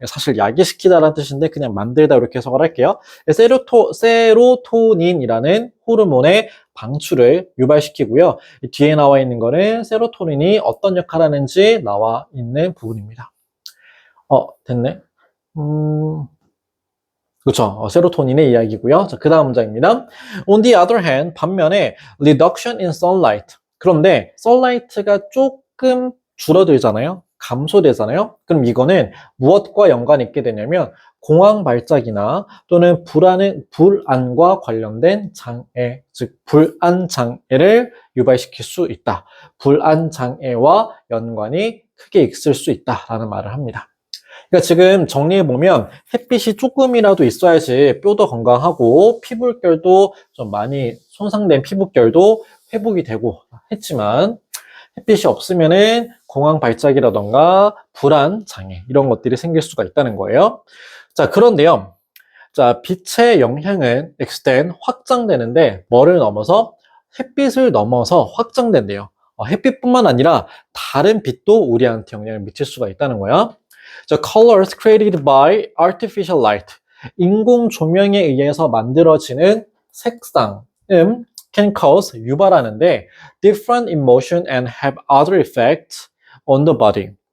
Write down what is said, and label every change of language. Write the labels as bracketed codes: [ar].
[ko] 사실 야기시키다라는 뜻인데 그냥 만들다 이렇게 해석을 할게요. 세로토닌이라는 호르몬의 방출을 유발시키고요. 뒤에 나와 있는 거는 세로토닌이 어떤 역할을 하는지 나와 있는 부분입니다. 됐네. 그렇죠. 세로토닌의 이야기고요. 자, 그 다음 문장입니다. [en] On the other hand, [ko] 반면에 [en] reduction in sunlight. [ko] 그런데 sunlight가 조금 줄어들잖아요. 감소되잖아요. 그럼 이거는 무엇과 연관이 있게 되냐면 공황 발작이나 또는 불안과 관련된 장애, 즉 불안 장애를 유발시킬 수 있다. 불안 장애와 연관이 크게 있을 수 있다라는 말을 합니다. 그러니까 지금 정리해보면 햇빛이 조금이라도 있어야지 뼈도 건강하고 피부결도 좀 많이 손상된 피부결도 회복이 되고 했지만 햇빛이 없으면은 공황 발작이라던가 불안 장애 이런 것들이 생길 수가 있다는 거예요. 자, 그런데요. 자, 빛의 영향은 extend 확장되는데 뭐를 넘어서 햇빛을 넘어서 확장된대요. 햇빛뿐만 아니라 다른 빛도 우리한테 영향을 미칠 수가 있다는 거야. [en] The colors created by artificial light. [ko] 인공 조명에 의해서 만들어지는 색상은 [en] can cause, [ko] 유발하는데 [en] different emotion and have other effects on the body.